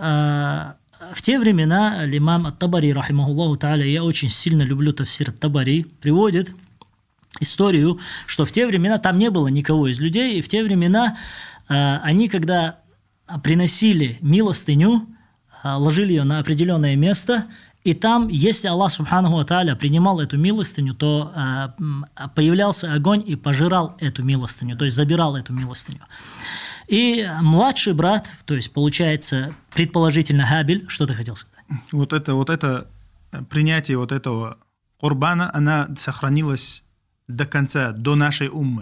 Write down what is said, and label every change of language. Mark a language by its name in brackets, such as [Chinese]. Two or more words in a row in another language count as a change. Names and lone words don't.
[Russian] Представь, в те времена имам ат-Табари, [Arabic] رحمه الله تعالى, [Russian] я очень сильно люблю тафсир ат-Табари, приводит историю, что в те времена там не было никого из людей, и в те времена они, когда приносили милостыню, ложили ее на определенное место, и там, если [Arabic] الله سبحانه وتعالى [Russian] принимал эту милостыню, то появлялся огонь и пожирал эту милостыню, то есть забирал эту милостыню. И младший брат, то есть получается предположительно Хабиль, что ты хотел сказать? Вот это принятие вот этого курбана, она сохранилась до конца, до нашей уммы.